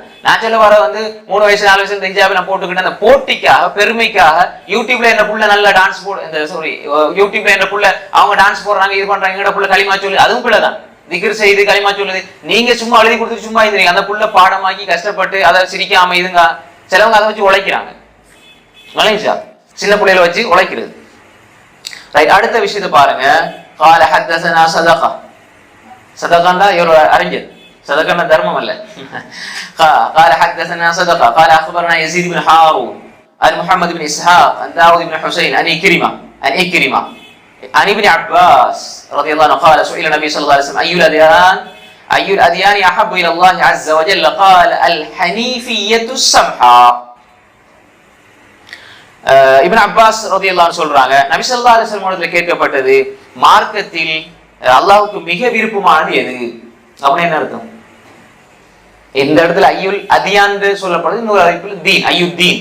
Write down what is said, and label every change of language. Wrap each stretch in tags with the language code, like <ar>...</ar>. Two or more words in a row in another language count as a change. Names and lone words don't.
<ta>நான் சொல்ல வர 3 வயசு 4 வயசு இந்த ஹிஜாபை நான் போட்டுக்கிட்டு அந்த போட்டிக்காக பெருமைக்காக யூடியூப்ல என்ன புள்ள நல்ல டான்ஸ் யூடியூப்ல என்ன புள்ள அவங்க டான்ஸ் போடுறாங்க இது பண்றாங்க எங்கட புள்ள களிமா சொல்லு, அதுவும் பிள்ளைதான். திக்ர் செய்து களிமா சொல்லுது. நீங்க சும்மா எழுதி கொடுத்துட்டு சும்மா இருந்தீங்க. அந்த புள்ள பாடமாக்கி கஷ்டப்பட்டு அதை சிரிக்காம இதுங்க சிலவங்க அதை வச்சு உழைக்கிறாங்க. சின்ன பிள்ளைகளை வச்சு உழைக்கிறது. அடுத்த விஷயத்தை பாருங்க.</ta> <ar>قال حدثنا صدقه.</ar> <ta>صدقنا ஒரு அறிஞர். صدقنا தர்மம் அல்ல.</ta> <ar>قال حدثنا صدقه قال اخبرنا يزيد بن هارون عن محمد بن اسحاق عن داود بن حسين عن إكرمة عن ابن عباس رضي الله عنه قال سئل النبي صلى الله عليه وسلم أي الأديان أحب إلى الله عز وجل قال الحنيفية السمحاء.</ar> <ta>இப்னு அப்பாஸ்</ta> <ar>رضي الله عنه</ar> <ta>சொல்றாங்க, நபி</ta> <ar>صلى الله عليه وسلم</ar> <ta>இடத்துல கேட்கப்பட்டது, மார்க்கத்தில் அல்லாஹ்வுக்கு மிக விருப்பமானது எது அப்படின்னு என்ன அர்த்தம்? இந்த இடத்துல</ta> <ar>أي الأديان</ar> <ta>சொல்லப்படுது, இன்னொரு அறிவிப்பில் தீன், ஐயுத்தீன்.</ta>